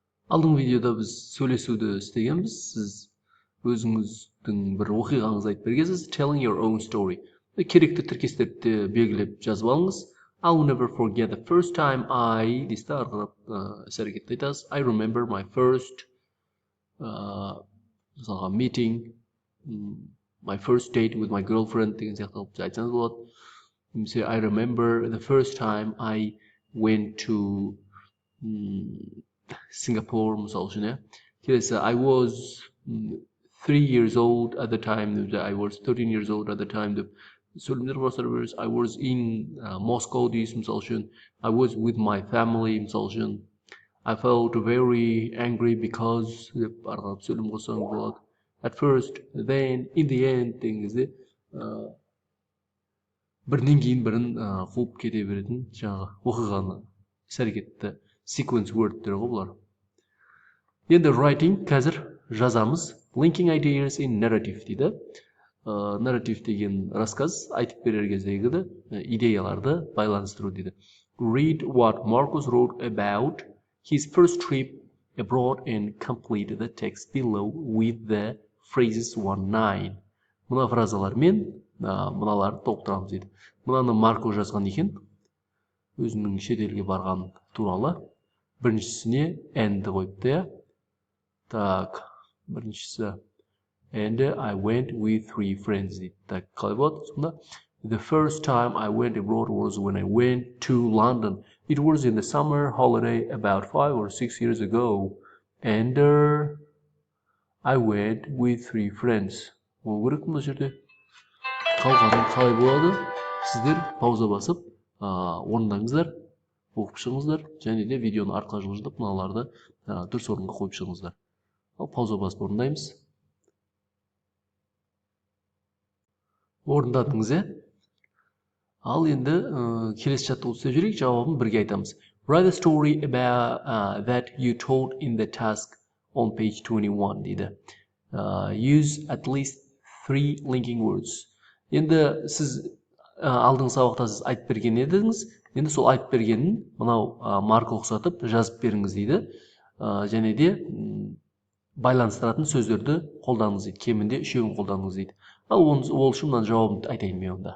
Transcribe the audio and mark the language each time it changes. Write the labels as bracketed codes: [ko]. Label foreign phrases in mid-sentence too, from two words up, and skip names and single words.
[kk] Алдыңғы видеода біз сөйлесуді істегенбіз. Сіз өзіңіздің бір оқиғаңызды айтып бергенсіз. [en] Telling your own story. [kk] Керекті тіркестерді белгілеп жазып алыңыз. [en] I will never forget the first time I [kk] дейсіз, ары қарап іс-әрекетті айтасыз. [en] I remember my first мысалға meeting, my first date with my girlfriend [kk] деген сияқты қылып айтсаңыз болады. [en] Немесе I remember the first time I went to Singapore, [kk] мысал үшін, келесі [en] I was 3 years old at the time, I was 13 years old at the time [kk] деп сөйлемдер құрастыра бересіз. [en] I was in Moscow [kk] дейсіз, мысал үшін. [en] I was with my family, [kk] мысал үшін. [en] I felt very angry because [kk] деп ары қарап сөйлем қоссаңыз болады. [en] At first, then, in the end [kk] деген кезде бірінен кейін бірін қуып кете беретін жаңағы оқиғаны іс-әрекетті [en] sequence wordтер [kk] ғой бұлар. Енді writing қазір жазамыз. [en] Linking ideas in narrative [kk] дейді. Narrative деген рассказ, айтып берер кездегі идеяларды байланыстыру дейді. [en] Read what Marcus wrote about his first trip abroad and complete the text below with the phrases 1-9. [kk] Мына фразалармен мыналарды толықтырамыз дейді. Мынаны Марко жазған екен. Өзінің шетелге барған туралы. [en] Біріншісіне and [kk] қойыпты. Так, біріншісі [en] and I went with 3 friends дейді. [kk] Так, қалай болады сонда? [en] The first time I went abroad was when I went to London. It was in the summer holiday about 5 or 6 years ago. And I went with 3 friends. [kk] Ол керек мына жерде. Қалғанын қалай болады? Сіздер пауза басып, орындаңыздар, оқып шығыңыздар, және де видеоны артқа жылжытып, мыналарды дұрыс орынға қойып шығыңыздар. Ал пауза басып орындаймыз. Орындадыңыз, Ал енді келесі жаттығуды істеп жүрейік, жауабын бірге айтамыз. [en] Write a story about that you told in the task on page 21 дейді. Use at least 3 linking words. [kk] Енді сіз алдыңғы сабақта сіз айтып берген едіңіз. Енді сол айтып бергенін мынау марка ұқсатып жазып беріңіз дейді. Және де байланыстыратын сөздерді қолданыңыз дейді. Кемінде 3-ін қолданыңыз дейді. Ал ол үшін мына жауабын айтайын мен онда.